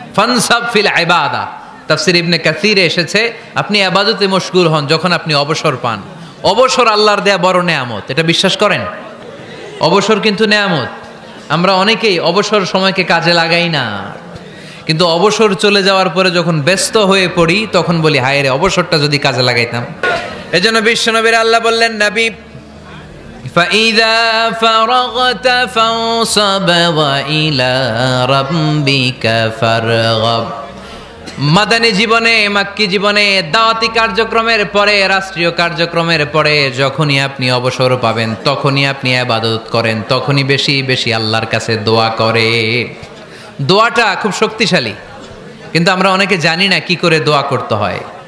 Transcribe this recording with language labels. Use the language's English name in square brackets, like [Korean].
[Arabic] ফানসাব ফিল ইবাদা, [Bangla] তাফসীর ইবনে কাসিরে এসেছে আপনি ইবাদতে মশগুল হন যখন আপনি অবসর পান। অবসর আল্লাহর দেয়া বড় নেয়ামত, এটা বিশ্বাস করেন? অবসর কিন্তু নেয়ামত। আমরা অনেকেই অবসর সময়কে কাজে লাগাই না, কিন্তু অবসর চলে যাওয়ার পরে যখন ব্যস্ত হয়ে পড়ি তখন বলি হায় রে, অবসরটা যদি কাজে লাগাইতাম। এজন্য বিশ্বনবীর আল্লাহ বললেন, নবী [Arabic] فَإِذَا فَرَغْتَ فَانصَبْ وَإِلَى رَبِّكَ فَارْغَب। [Bangla] মাদানী জীবনে, মাক্কি জীবনে, দাওয়াতি কার্যক্রমের পরে, রাষ্ট্রীয় কার্যক্রমের পরে যখনই আপনি অবসর পাবেন তখনই আপনি ইবাদত করেন, তখনই বেশি বেশি আল্লাহর কাছে দোয়া করে। দোয়াটা খুব শক্তিশালী, কিন্তু আমরা অনেকে জানি না কি করে দোয়া করতে হয়।